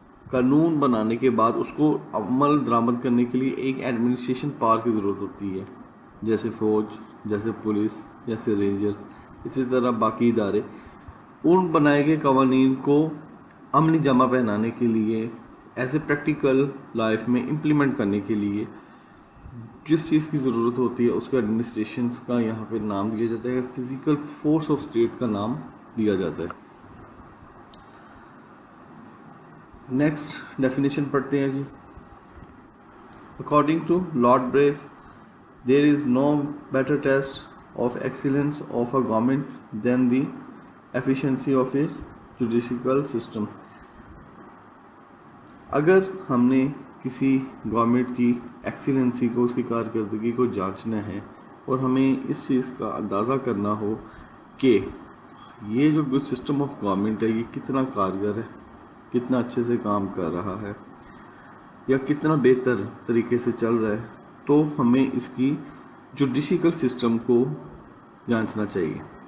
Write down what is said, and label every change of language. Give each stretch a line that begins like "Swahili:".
Urdu: قانون بنانے کے بعد اس کو عمل درآمد کرنے کے لیے ایک ایڈمنسٹریشن پاور کی ضرورت ہوتی ہے، جیسے فوج، جیسے پولیس، جیسے رینجرز، اسی طرح باقی ادارے، ان بنائے گئے قوانین کو عملی جامہ پہنانے کے لیے ایسے پریکٹیکل لائف میں امپلیمنٹ کرنے کے لیے جس چیز کی ضرورت ہوتی ہے اس کو ایڈمنسٹریشنز کا یہاں پہ نام دیا جاتا ہے، فزیکل فورس آف اسٹیٹ کا نام دیا جاتا ہے. نیکسٹ ڈیفینیشن پڑھتے ہیں جی. According to lord brace
English: there is no better test of excellence of a government than the efficiency of its judicial system.
Urdu: اگر ہم نے کسی گورنمنٹ کی ایکسیلنسی کو، اس کی کارکردگی کو جانچنا ہے اور ہمیں اس چیز کا اندازہ کرنا ہو کہ یہ جو سسٹم آف گورنمنٹ ہے یہ کتنا کارگر ہے، کتنا اچھے سے کام کر رہا ہے یا کتنا بہتر طریقے سے چل رہا ہے، تو ہمیں اس کی جوڈیشل سسٹم کو جانچنا چاہیے.